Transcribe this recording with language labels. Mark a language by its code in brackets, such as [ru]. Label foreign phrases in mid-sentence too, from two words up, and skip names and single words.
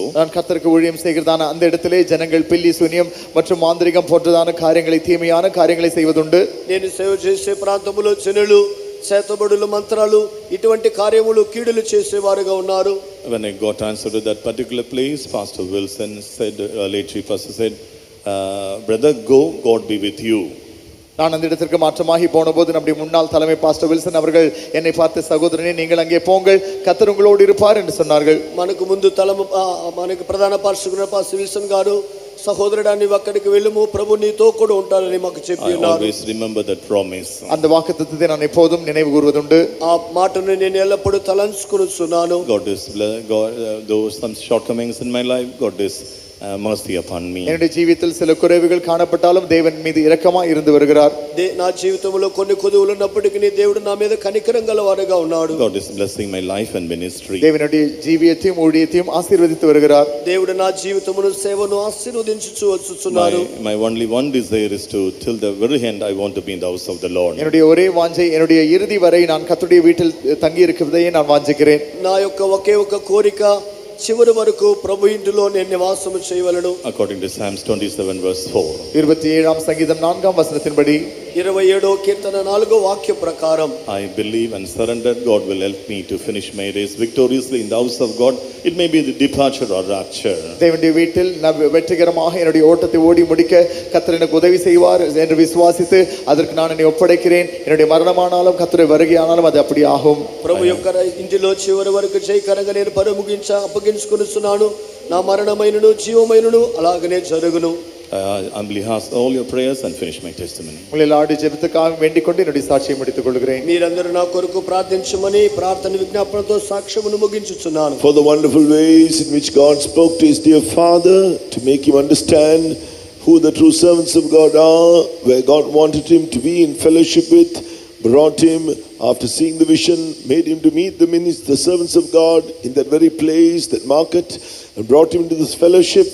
[ta] நான் கர்த்தருக்கு ஊழியம் செய்கிறதான அந்த இடத்திலே ஜனங்கள் பில்லி சூனியம் மற்றும் மாந்திரிகம் போன்றதான காரியங்களை தீமையான காரியங்களை செய்வதுண்டு. [te] నేను సేవ చేసే ప్రాంతములో జనులు చేతబడులు మంత్రాలు ఇటువంటి కార్యములు కీడులు చేసేవారుగా ఉన్నారు. [en] When I got transferred to that particular place, Pastor Wilson said, late chief pastor said, brother, go, God be with you. [ta] நான் அந்த இடத்திற்கு மாற்றமாகி போனபோது நம்முடைய முன்னாள் தலைமை பாஸ்டர் வில்சன் அவர்கள் என்னை பார்த்து, சகோதரனே நீங்கள் அங்கே போங்கள், கர்த்தர் உங்களோடு இருப்பார் என்று சொன்னார்கள். [te] మనకు ముందు మనకు ప్రధాన పాస్టర్ పాస్టర్ విల్సన్ గారు సహోదరుడా నీవు అక్కడికి వెళ్ళుము, ప్రభు నీతో కూడా ఉంటారని మాకు చెప్పి ఉన్నారు. [en] I always remember that promise. [ta] அந்த வாக்குத்தத்தத்தை நான் எப்போதும் நினைவு கூர்வதுண்டு. [te] ఆ మాటను నేను ఎల్లప్పుడూ తలంచుకొనుచున్నాను. [en] God is though some shortcomings in my life, God is mercy upon me. [ta] என்னுடைய ஜீவிதத்தில் சில குறைவுகள் காணப்பட்டாலும் தேவன் மீது இரக்கமாய் இருந்து வருகிறார். [te] నా జీవితంలో కొన్ని కొదువులు ఉన్నప్పటికీ దేవుడు నా మీద కనికరం గలవాడుగా ఉన్నాడు. [en] God is blessing my life and ministry. [ta] தேவனுடைய ஜீவியத்தையும் ஊழியத்தையும் ஆசீர்வதித்து வருகிறார். [te] దేవుడు నా జీవితమును సేవను ఆశీర్వదించుచు వచ్చుచున్నారు. [en] My only one desire is to till the very end I want to be in the house of the Lord. [ta] என்னுடைய ஒரே வாஞ்சை என்னுடைய இறுதி வரை நான் கர்த்தருடைய வீட்டில் தங்கி இருக்கிறதையே நான் வாஞ்சிக்கிறேன். [te] నా యొక్క ఒకే ఒక కోరిక చివరి వరకు ప్రభు ఇంటిలో నేను నివాసము చేయవలెను. [en] According to Psalms 27 verse 4. [ta] 27ஆம் சங்கீதம் 4ஆம் வசனத்தின்படி [te] 27వ కీర్తన 4వ వాక్య ప్రకారం [en] I believe and surrender God will help me to finish my race victoriously in the house of God. It may be the departure or rapture. [ta] தேவனுடைய வீட்டில் நான் வெற்றிகரமாக என்னுடைய ஓட்டத்தை ஓடி முடிக்க கர்த்தர் எனக்கு உதவி செய்வார் என்று விசுவாசித்து அதற்கு நான் என்னை ஒப்படைக்கிறேன். என்னுடைய மரணமானாலும் கர்த்தருடைய வருகையானாலும் அது அப்படி ஆகும். [te] ప్రభు యొక్క ఇంటిలో చివరి వరకు జయకరంగా నేను అప్పగించుకొనుచున్నాను. నా మరణమైనను జీవమైనను అలాగనే జరుగును. [en] Humbly ask all your prayers and finish my testimony. [ta] உங்களை எல்லாருடைய ஜெபத்துக்காக வேண்டிக் கொண்டு என்னுடைய சாட்சியை முடித்துக் கொள்கிறேன். [te] మీరందరూ నా కొరకు ప్రార్థించమని ప్రార్థన విజ్ఞాపనతో సాక్ష్యమును ముగించుచున్నాను. [en] For the wonderful ways in which God spoke to his dear father to make him understand who the true servants of God are, where God wanted him to be in fellowship with, brought him after seeing the vision, made him to meet the servants of God in that very place, that market, and brought him to this fellowship.